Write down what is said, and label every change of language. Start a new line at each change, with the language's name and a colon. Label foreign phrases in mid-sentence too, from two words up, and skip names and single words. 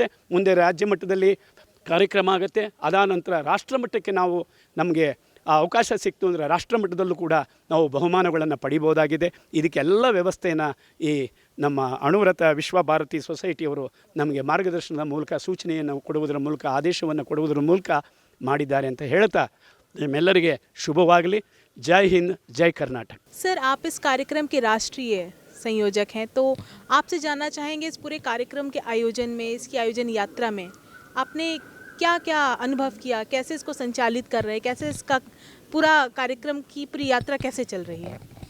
Kannada: ಮುಂದೆ ರಾಜ್ಯ ಮಟ್ಟದಲ್ಲಿ ಕಾರ್ಯಕ್ರಮ ಆಗುತ್ತೆ. ಅದಾನಂತರ ರಾಷ್ಟ್ರ ಮಟ್ಟಕ್ಕೆ ನಮಗೆ ಆ ಅವಕಾಶ ಸಿಕ್ತು ಅಂದರೆ ರಾಷ್ಟ್ರ ಮಟ್ಟದಲ್ಲೂ ಕೂಡ ನಾವು ಬಹುಮಾನಗಳನ್ನು ಪಡಿಬೋದಾಗಿದೆ. ಇದಕ್ಕೆಲ್ಲ ವ್ಯವಸ್ಥೆಯನ್ನು ಈ ನಮ್ಮ ಅಣುವ್ರತ ವಿಶ್ವಭಾರತಿ ಸೊಸೈಟಿಯವರು ನಮಗೆ ಮಾರ್ಗದರ್ಶನದ ಮೂಲಕ, ಸೂಚನೆಯನ್ನು ಕೊಡುವುದರ ಮೂಲಕ, ಆದೇಶವನ್ನು ಕೊಡುವುದರ ಮೂಲಕ ಮಾಡಿದ್ದಾರೆ ಅಂತ ಹೇಳ್ತಾ ನಿಮ್ಮೆಲ್ಲರಿಗೆ ಶುಭವಾಗಲಿ.
Hindi: जय हिंद, जय कर्नाटक। सर, आप इस कार्यक्रम के राष्ट्रीय संयोजक हैं, तो आपसे जानना चाहेंगे इस पूरे कार्यक्रम के आयोजन में, इसकी आयोजन यात्रा में आपने क्या क्या अनुभव किया, कैसे इसको संचालित कर रहे हैं, कैसे इसका पूरा कार्यक्रम की पूरी यात्रा कैसे चल रही है?